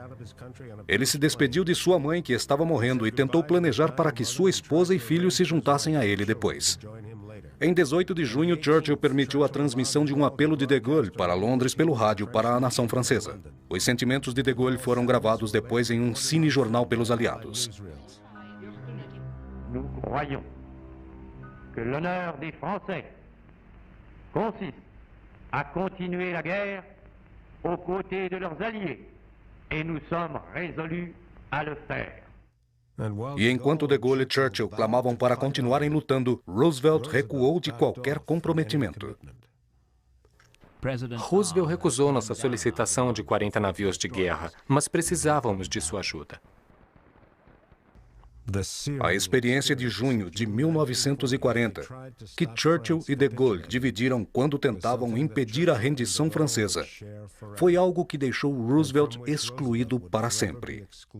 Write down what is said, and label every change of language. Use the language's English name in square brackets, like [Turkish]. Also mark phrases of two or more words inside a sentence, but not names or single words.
[Portuguese] Ele se despediu de sua mãe, que estava morrendo, e tentou planejar para que sua esposa e filhos se juntassem a ele depois. Em 18 de junho, Churchill permitiu a transmissão de um apelo de Gaulle para Londres pelo rádio para a nação francesa. Os sentimentos de Gaulle foram gravados depois em um cinejornal pelos aliados. [French] Nous croyons que l'honneur des Français consiste à continuer la guerre aux côtés de leurs alliés, et nous sommes résolus à le faire. [Portuguese] E enquanto de Gaulle e Churchill clamavam para continuarem lutando, Roosevelt recuou de qualquer comprometimento. Roosevelt recusou nossa solicitação de 40 navios de guerra, mas precisávamos de sua ajuda. A experiência de junho de 1940, que Churchill e de Gaulle dividiram quando tentavam impedir a rendição francesa, foi algo que deixou Roosevelt excluído para sempre.